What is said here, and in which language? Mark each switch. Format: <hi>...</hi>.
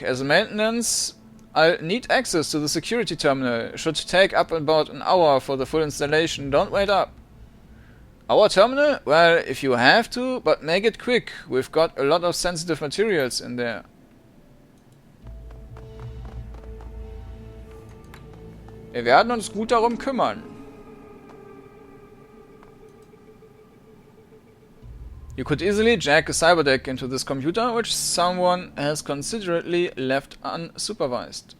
<en>As a maintenance, I'll need access to the security terminal. Should take up about an hour for the full installation. Don't wait up. Our terminal? Well, if you have to, but make it quick. We've got a lot of sensitive materials in there.</en> <de>Wir werden uns gut darum kümmern.</de> <en>You could easily jack a cyberdeck into this computer, which someone has considerately left unsupervised.</en>